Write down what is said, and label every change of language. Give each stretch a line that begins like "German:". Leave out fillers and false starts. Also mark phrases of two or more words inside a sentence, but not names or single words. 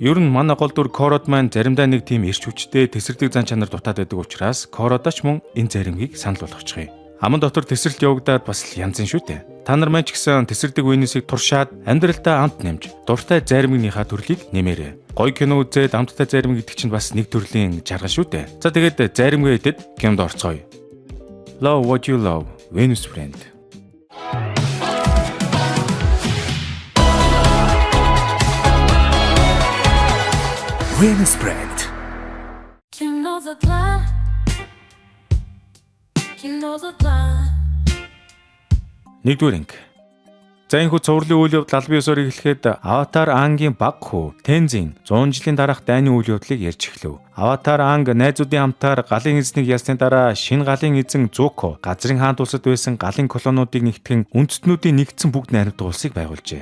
Mongolian: Ер нь манай гол дүр Кород маань заримдаа нэг тийм ирч хүчтэй тесрэгдэг зан чанар дутаад байдаг учраас Кородоч мөн энэ заримгийг санал болгочихъя. Аман дотор тесрэлт явагдаад бас янз нь шүү дээ. Та нар маань ч гэсэн тесрэлдэг Venus-ийг туршаад амьдралдаа амт нэмж дуртай заримгийнхаа төрлийг нэмээрэй. Гоё кино үзээд амттай заримг идэх чинь бас нэг төрлийн жаргал шүү дээ. За тэгээд заримгаа идэд кинонд орцгоё.
English: Love what you love, Venus brand. Venus brand. You know the plan. You know the plan.
Mongolian: Нэгдүгээр анги. За энэ хүү цувралын үйл явдал 19 орыг эхлэхэд Аватар ангийн баг хүү Тензин 100 жилийн дараах дайны үйл явдлыг ярьж эхлэв. Аватар анг найзуудын хамтаар галын эзнийг ялсны дараа шинэ галын эзэн Зуко газрын хаант улсад байсан галын колониудыг нэгтгэн үндэстнүүдийн нэгдсэн бүгд найрамдах улсыг байгуулжээ.